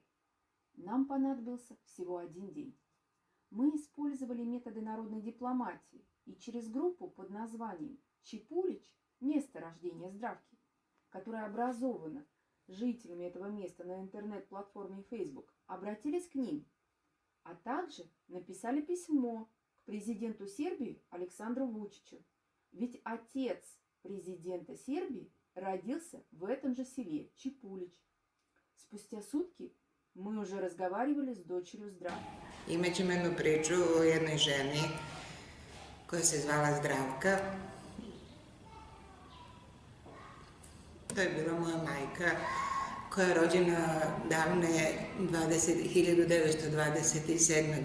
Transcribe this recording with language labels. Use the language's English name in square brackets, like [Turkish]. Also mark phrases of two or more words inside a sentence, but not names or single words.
[Russian] Нам понадобился всего 1 день. Мы использовали методы народной дипломатии и через группу под названием Чепулич, место рождения Здравки, которая образована жителями этого места на интернет-платформе Facebook, обратились к ним, а также написали письмо к президенту Сербии Александру Вучичу, ведь отец президента Сербии родился в этом же селе Чепулич. Спустя сутки мы уже разговаривали с дочерью Zdravke. [Serbian] Imaćemo jednu priču o jednoj ženi koja se zvala Zdravka. To je bila moja majka koja je rođena davne 1927.